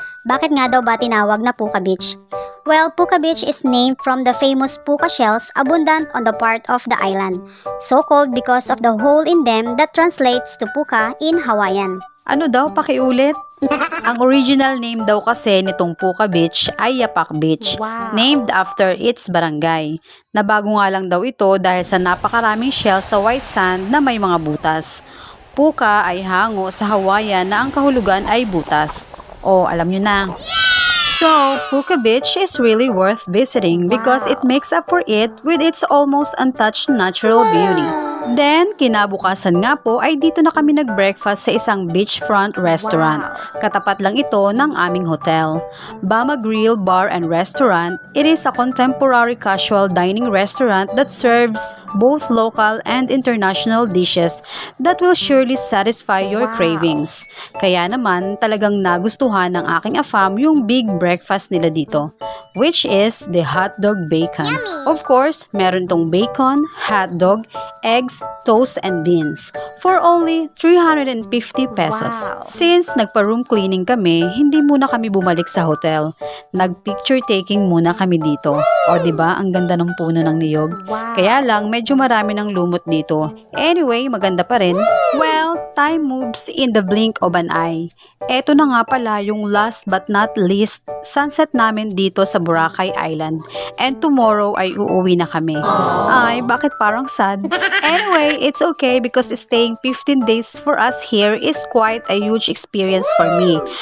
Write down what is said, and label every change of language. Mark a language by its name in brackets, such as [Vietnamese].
[Filipino] Bakit nga daw ba tinawag na Puka Beach? [English] Well, Puka Beach is named from the famous puka shells abundant on the part of the island, so called because of the hole in them that translates to puka in Hawaiian. [Filipino] Ano daw, pakiulit? Ang original name daw kasi nitong Puka Beach ay Yapak Beach, [English] named after its barangay. [Filipino] Nabago nga lang daw ito dahil sa napakaraming shells sa white sand na may mga butas. Puka ay hango sa Hawaiian na ang kahulugan ay butas. O, alam nyo na. [English] So, Puka Beach is really worth visiting because it makes up for it with its almost untouched natural beauty. [Filipino] Then, kinabukasan nga po ay dito na kami nag-breakfast sa isang beachfront restaurant. Katapat lang ito ng aming hotel. [English] Bama Grill Bar and Restaurant, it is a contemporary casual dining restaurant that serves both local and international dishes that will surely satisfy your cravings. [Filipino] Kaya naman, talagang nagustuhan ng aking afam yung big breakfast nila dito, [English] which is the hotdog bacon. Of course, meron tong bacon, hotdog, eggs, toast, and beans for only 350 pesos. [Filipino] Since nagpa-room cleaning kami, hindi muna kami bumalik sa hotel. Nag-picture taking muna kami dito. O diba, ang ganda ng puno ng niyog. Kaya lang, medyo marami ng lumot dito. [English] Anyway, maganda pa rin. Well, time moves in the blink of an eye. [Filipino] Eto na nga pala yung [English] last but not least sunset [Filipino] namin dito sa Boracay Island. [English] And tomorrow [Filipino] ay uuwi na kami. Ay, bakit parang sad? [English] Anyway, it's okay because staying 15 days for us here is quite a huge experience for me.